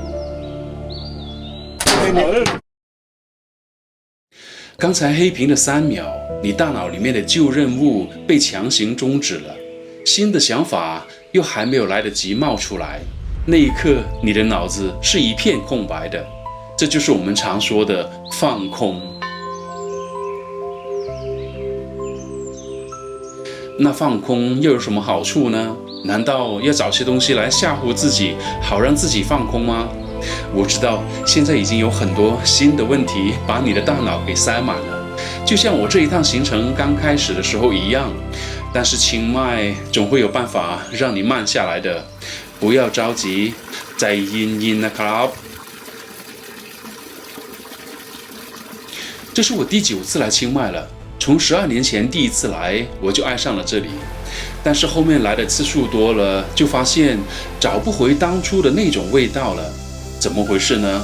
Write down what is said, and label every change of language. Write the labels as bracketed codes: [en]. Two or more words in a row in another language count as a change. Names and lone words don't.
[zh] 剛才黑屏的3秒，你大腦裡面的舊任務被強行終止了，新的想法又還沒有來得及冒出來，那一刻你的腦子是一片空白的。這就是我們常說的放空。那放空又有什麼好處呢？難道要找些東西來嚇唬自己，好讓自己放空嗎？我知道現在已經有很多新的問題把你的大腦給塞滿了，就像我這一趟行程剛開始的時候一樣。但是清邁總會有辦法讓你慢下來的，不要着急，再 [th] yinนะครับ。 [zh] 這是我第9次來清邁了，從12年前第一次來我就愛上了這裡，但是後面來的次數多了，就發現找不回當初的那種味道了。怎麼回事呢？